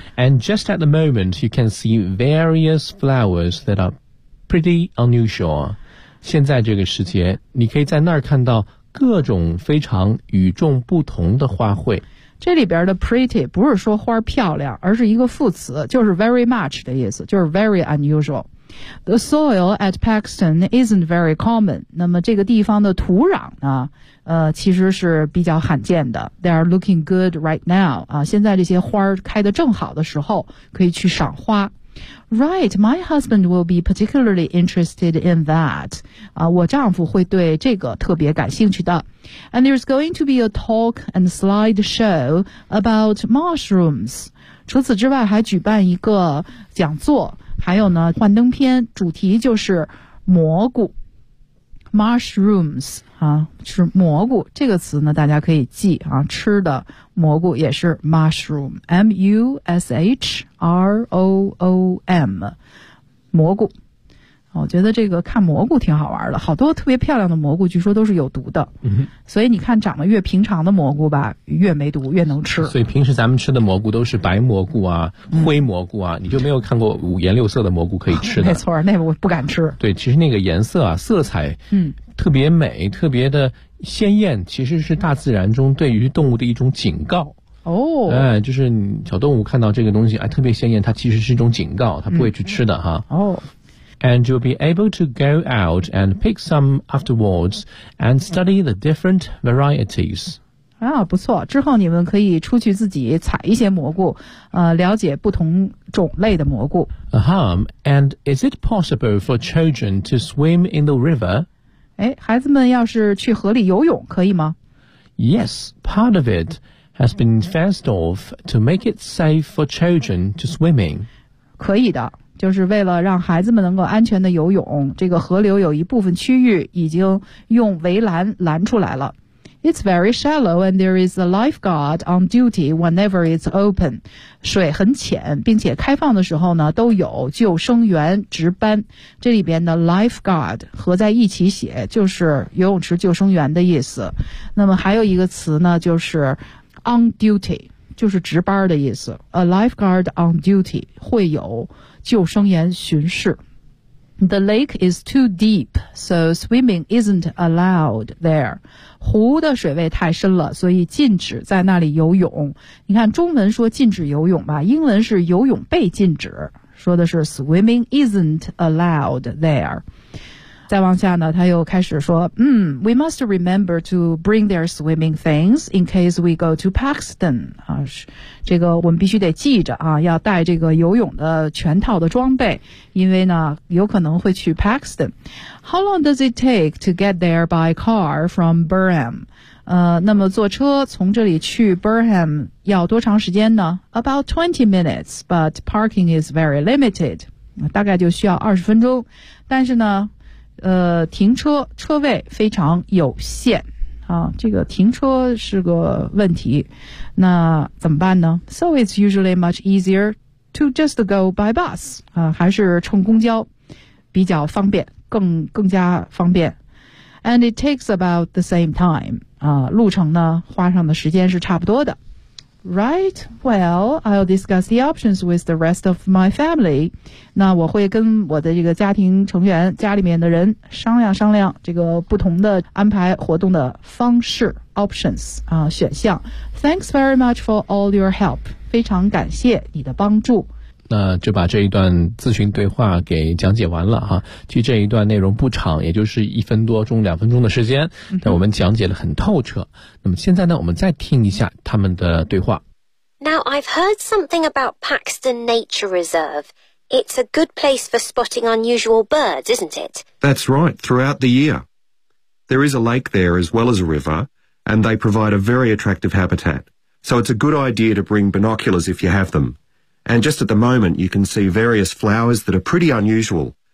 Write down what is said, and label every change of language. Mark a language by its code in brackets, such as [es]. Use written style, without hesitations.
[en] And just at the moment, you can see various flowers that are pretty unusual。 [zh] 现在这个时节，你可以在那儿看到各种非常与众不同的花卉。这里边的 pretty 不是说花漂亮，而是一个副词，就是 [en] very much [zh] 的意思，就是 [en] very unusual。 The soil at Paxton isn't very common。 [zh] 那么这个地方的土壤呢，其实是比较罕见的。 [en] They are looking good right now。 [zh] 现在这些花开得正好的时候，可以去赏花。 [en] Right, my husband will be particularly interested in that. [zh] 我丈夫会对这个特别感兴趣的。 [en] And there's going to be a talk and slideshow about mushrooms. [zh] 除此之外还举办一个讲座，还有呢幻灯片，主题就是蘑菇。 mushrooms 啊，是蘑菇。这个词呢，大家可以记啊，吃的蘑菇也是 mushroom， mushroom， 蘑菇。我觉得这个看蘑菇挺好玩的，好多特别漂亮的蘑菇，据说都是有毒的。嗯，所以你看，长得越平常的蘑菇吧，越没毒，越能吃。所以平时咱们吃的蘑菇都是白蘑菇啊、灰蘑菇啊，你就没有看过五颜六色的蘑菇可以吃的？没错，那我不敢吃。对，其实那个颜色啊，色彩，特别美，特别的鲜艳，其实是大自然中对于动物的一种警告。哦，哎，就是小动物看到这个东西，哎，特别鲜艳，它其实是一种警告，它不会去吃的哈。哦。 [en] And you'll be able to go out and pick some afterwards and study the different varieties. [zh] 啊，不错，之后你们可以出去自己采一些蘑菇，了解不同种类的蘑菇。 [en] And is it possible for children to swim in the river? [zh] 哎，孩子们要是去河里游泳可以吗？ [en] Yes, part of it has been fenced off to make it safe for children to swim in. [zh] 可以的。就是为了让孩子们能够安全的游泳，这个河流有一部分区域已经用围栏拦出来了。 [en] It's very shallow and there is a lifeguard on duty whenever it's open. [zh] 水很浅，并且开放的时候呢，都有救生员值班。这里边的 lifeguard 合在一起写，就是游泳池救生员的意思。那么还有一个词呢，就是 on duty， 就是值班的意思。 [en] A lifeguard on duty [zh] 会有救生员巡视。 [en] The lake is too deep, so swimming isn't allowed there. [zh] 湖的水位太深了，所以禁止在那里游泳。你看中文说禁止游泳吧，英文是游泳被禁止，说的是 [en] swimming isn't allowed there. [zh] 再往下呢，他又开始说， [en] we must remember to bring their swimming things in case we go to Paxton. [zh] 啊，这个我们必须得记着啊，要带这个游泳的全套的装备，因为呢有可能会去 Paxton. [en] How long does it take to get there by car from Burham? [zh] 那么坐车从这里去 Burham 要多长时间呢？ [en] About 20 minutes, but parking is very limited. [zh] 大概就需要20分钟，但是呢停车车位非常有限啊，这个停车是个问题，那怎么办呢？ [en] So it's usually much easier to just go by bus [zh] 啊，还是乘公交比较方便，更加方便。 [en] And it takes about the same time [zh] 啊，路程呢花上的时间是差不多的。 [en] Right, well, I'll discuss the options with the rest of my family. [zh] 那我会跟我的这个家庭成员，家里面的人商量这个不同的安排活动的方式 options 啊，选项。 [en] Thanks very much for all your help. [zh] 非常感谢你的帮助。那就把这一段咨询对话给讲解完了哈。其实这一段内容不长，也就是一分多钟、两分钟的时间，但我们讲解得很透彻。那么现在呢，我们再听一下他们的对话。 [en] Now I've heard something about Paxton Nature Reserve. It's a good place for spotting unusual birds, isn't it? That's right, throughout the year. There is a lake there as well as a river, and they provide a very attractive habitat. So it's a good idea to bring binoculars if you have them. And just at the moment, you can see various flowers that are pretty unusual.